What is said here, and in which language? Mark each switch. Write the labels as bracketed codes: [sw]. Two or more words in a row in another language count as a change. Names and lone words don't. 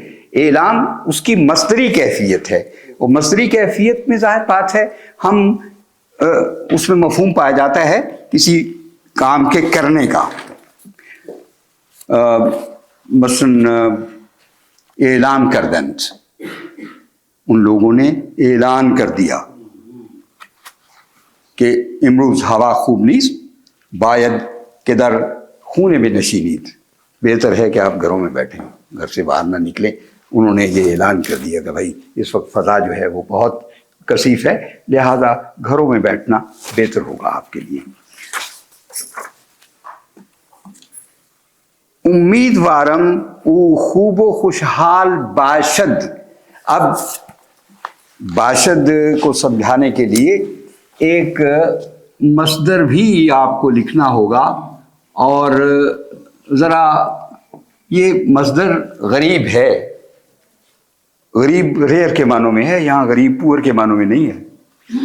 [ur] اعلام اس کی مصدری کیفیت ہے، اور مصدری کیفیت میں ظاہر بات ہے ہم اس میں مفہوم پایا جاتا ہے کسی کام کے کرنے کا. مثلا [fa] اعلان کردند، [ur] ان لوگوں نے اعلان کر دیا کہ [fa] امروز ہوا خوب نیست، باید که در خون بنشینید. [ur] بہتر ہے کہ آپ گھروں میں بیٹھیں, گھر سے باہر نہ نکلیں. انہوں نے یہ اعلان کر دیا کہ بھائی اس وقت فضا جو ہے وہ بہت کثیف ہے, لہذا گھروں میں بیٹھنا بہتر ہوگا آپ کے لیے. [fa] امیدوارم او خوب و خوشحال باشد. [ur] اب باشد کو سمجھانے کے لیے ایک مصدر بھی آپ کو لکھنا ہوگا, اور ذرا یہ مصدر غریب ہے, غریب ریئر کے معنوں میں ہے, یہاں غریب پور کے معنوں میں نہیں ہے.